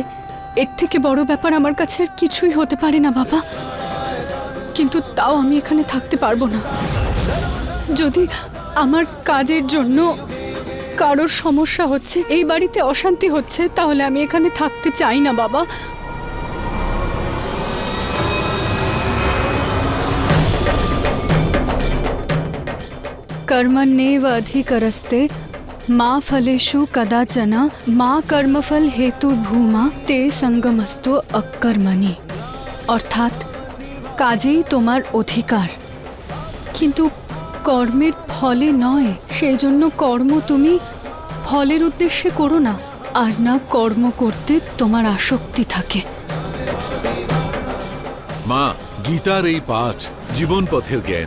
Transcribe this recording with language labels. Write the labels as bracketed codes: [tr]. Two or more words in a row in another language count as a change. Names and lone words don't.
[bn] এর থেকে বড় ব্যাপার আমার কাছে আর কিছুই হতে পারে না বাবা। কিন্তু তাও আমি এখানে থাকতে পারবো না। যদি আমার কাজের জন্য কারোর সমস্যা হচ্ছে, এই বাড়িতে অশান্তি হচ্ছে, তাহলে আমি এখানে থাকতে চাই না বাবা। [sa] कर्मण्येव अधिकरस्ते मा फलेषु कदाचन मा कर्मफल हेतु भूमा ते संगमस्तु अकर्मणि। [bn] অর্থাৎ কাজেই তোমার অধিকার, কিন্তু কর্মের ফলে নয়। সেই জন্য কর্ম তুমি ফলের উদ্দেশ্যে করো না, আর না কর্ম করতে তোমার আসক্তি থাকে। মা, গীতার এই পাঠ জীবন পথের জ্ঞান।